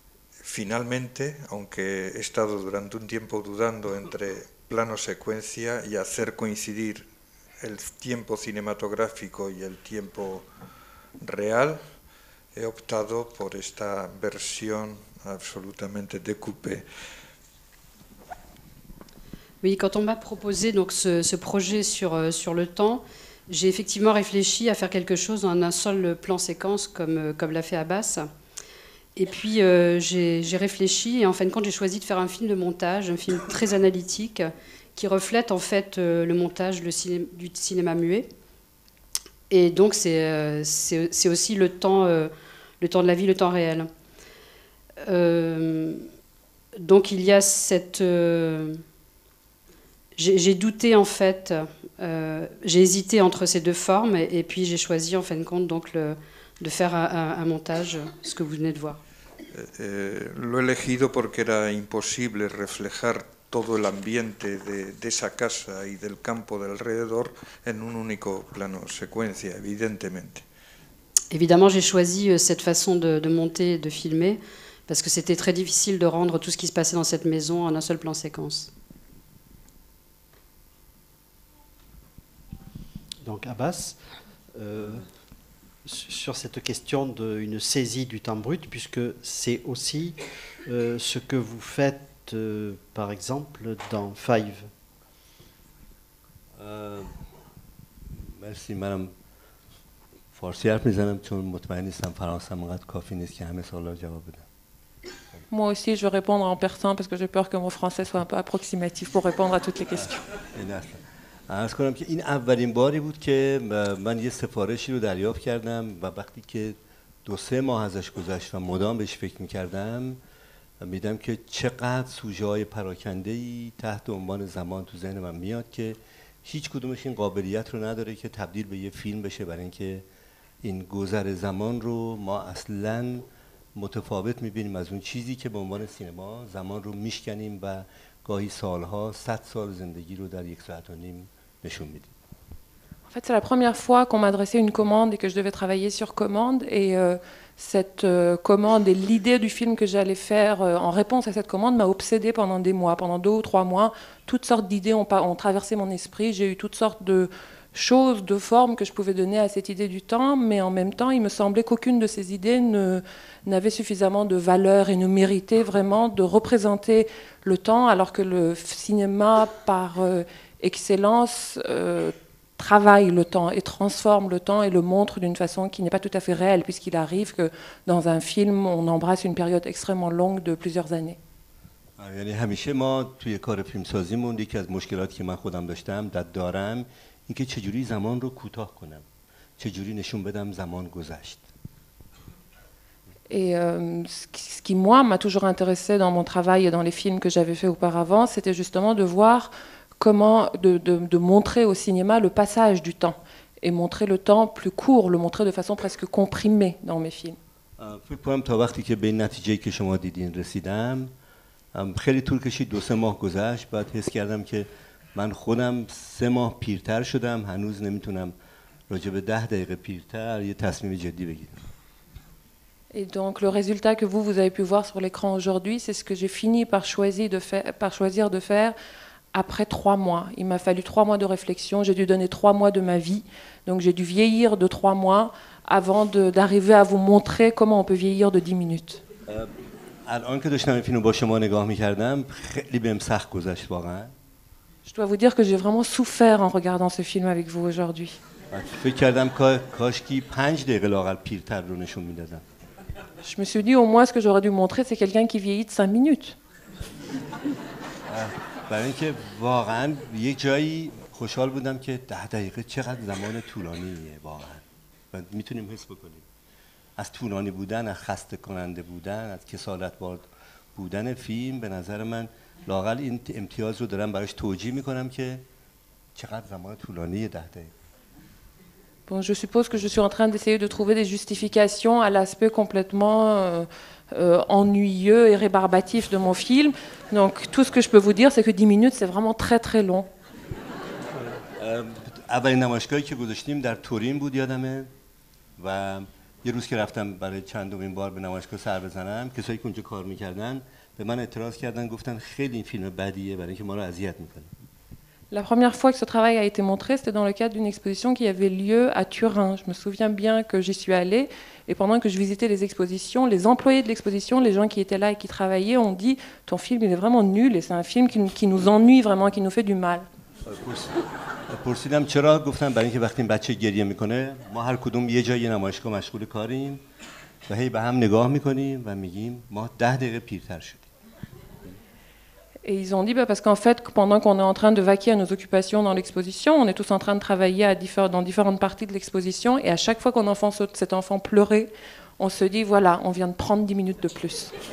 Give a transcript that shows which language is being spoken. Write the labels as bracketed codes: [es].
[es] Finalmente, aunque he estado durante un tiempo dudando entre plano secuencia y hacer coincidir el tiempo cinematográfico y el tiempo real, he optado por esta versión absolutamente découpée. [fr] Oui, quand on m'a proposé donc ce projet sur le temps, j'ai effectivement réfléchi à faire quelque chose en un seul plan séquence comme l'a fait Abbas. Et puis j'ai réfléchi et en fin de compte j'ai choisi de faire un film de montage, un film très analytique qui reflète en fait le montage du cinéma muet. Et donc c'est aussi le temps de la vie, le temps réel. Donc il y a cette... j'ai douté en fait, j'ai hésité entre ces deux formes et puis j'ai choisi en fin de compte donc de faire un montage, ce que vous venez de voir. [es] Lo he elegido porque era imposible reflejar todo el ambiente de esa casa y del campo de alrededor en un único plano secuencia, evidentemente. [fr] Évidemment, j'ai choisi cette façon de monter et de filmer parce que c'était très difficile de rendre tout ce qui se passait dans cette maison en un seul plan séquence. Donc Abbas, sur cette question d'une saisie du temps brut, puisque c'est aussi ce que vous faites, par exemple, dans Five. [fa] مرسی. منم فارسی حرف میزنم چون مطمئن نیستم فرانسه انقدر کافی نیست که همه سوالا جواب بدم. [fr] Moi aussi, je vais répondre en persan parce que j'ai peur que mon français soit un peu approximatif pour répondre à toutes les questions. [fa] عرض کنم که این اولین باری بود که من یه سفارشی رو دریافت کردم و وقتی که 2-3 ماه ازش گذشت و مدام بهش فکر می‌کردم می‌دیدم که چقدر سوژه‌های پراکنده‌ای تحت عنوان زمان تو ذهن من میاد که هیچ کدومش این قابلیت رو نداره که تبدیل به یه فیلم بشه، برای اینکه این گذر زمان رو ما اصلاً متفاوت می‌بینیم از اون چیزی که به عنوان سینما زمان رو میشکنیم و گاهی سالها 100 سال زندگی رو در 1 ساعت و نیم نشون میدیم. [fr] En fait, c'est la première fois qu'on m'adressait une commande et que je devais travailler sur commande. Et cette commande et l'idée du film que j'allais faire en réponse à cette commande m'a obsédée pendant des mois. Pendant 2 ou 3 mois, toutes sortes d'idées ont traversé mon esprit. J'ai eu toutes sortes de choses, de formes que je pouvais donner à cette idée du temps. Mais en même temps, il me semblait qu'aucune de ces idées n'avait suffisamment de valeur et ne méritait vraiment de représenter le temps, alors que le cinéma, par excellence, travaille le temps et transforme le temps et le montre d'une façon qui n'est pas tout à fait réelle, puisqu'il arrive que dans un film, on embrasse une période extrêmement longue de plusieurs années. [fa] یعنی همیشه ما توی کار فیلمسازیمون یکی از مشکلاتی که من خودم دارم اینکه چجوری زمان رو کوتاه کنم، چجوری نشون بدم زمان گذشت. [fr] Et ce qui, moi, m'a toujours intéressé dans mon travail et dans les films que j'avais fait auparavant, c'était justement de voir comment, de montrer au cinéma le passage du temps et montrer le temps plus court, le montrer de façon presque comprimée dans mes films. [fa] فکر کنم تا وقتی که به این نتیجه‌ای که شما دیدین رسیدم خیلی طول کشید، 2-3 ماه گذشت، بعد حس کردم که من خودم 3 ماه پیرتر شدم، هنوز نمیتونم راجع به 10 دقیقه پیرتر یه تصمیم جدی بگیرم. [fr] Et donc le résultat que vous avez pu voir sur l'écran aujourd'hui, c'est ce que j'ai fini par choisir de faire après 3 mois. Il m'a fallu 3 mois de réflexion, j'ai dû donner 3 mois de ma vie, donc j'ai dû vieillir de 3 mois avant d'arriver à vous montrer comment on peut vieillir de 10 minutes. [fa] الان که داشتم این فیلمو با شما نگاه می‌کردم خیلی بهم سخت گذشت واقعا. [fr] Je dois vous dire que j'ai vraiment souffert en regardant ce film avec vous aujourd'hui. [fa] فکر کردم کاشکی 5 دقیقه لااقل پیرتر رو نشون میدادم. [fr] Je me suis dit, au moins, ce que j'aurais dû montrer, c'est quelqu'un qui vieillit de 5 minutes. [fa] برای اینکه واقعا یک جایی خوشحال بودم که 10 دقیقه چقدر زمان طولانیه واقعا. و میتونیم حس بکنیم. از طولانی بودن، از خسته کننده بودن، از کسالت‌بار بودن فیلم، به نظر من لااقل این امتیاز رو دارم براش توجیه میکنم که چقدر زمان طولانیه 10 دقیقه. [fr] Bon, je suppose que je suis en train d'essayer de trouver des justifications à l'aspect complètement ennuyeux et rébarbatif de mon film. Donc tout ce que je peux vous dire, c'est que 10 minutes, c'est vraiment très très long. [fa] اولین نمایشگاهی که گذاشتیم در تورین بود یادمه و یه روز که رفتم برای چندمین بار به نمایشگاه سر بزنم، کسایی که اونجا کار میکردن به من اعتراض کردن، گفتن خیلی این فیلم بدیه برای اینکه ما رو اذیت میکنه. [fr] La première fois que ce travail a été montré, c'était dans le cadre d'une exposition qui avait lieu à Turin. Je me souviens bien que j'y suis allée, et pendant que je visitais les expositions, les employés de l'exposition, les gens qui étaient là et qui travaillaient, ont dit « Ton film, il est vraiment nul, et c'est un film qui nous ennuie vraiment, qui nous fait du mal ». [fa] پرسیدم چرا؟ گفتم برای اینکه وقتی بچه گریه میکنه ما هر کدوم یه جای نمایشگاه مشغول کاریم و هی به هم نگاه میکنیم و میگیم ما 10 دقیقه پیرتر شدیم. [fr] Et ils ont dit parce qu'en fait, pendant qu'on est en train de vaquer à nos occupations dans l'exposition, on est tous en train de travailler dans différentes parties de l'exposition, et à chaque fois qu'on entend cet enfant pleurer, on se dit voilà, on vient de prendre 10 minutes de plus.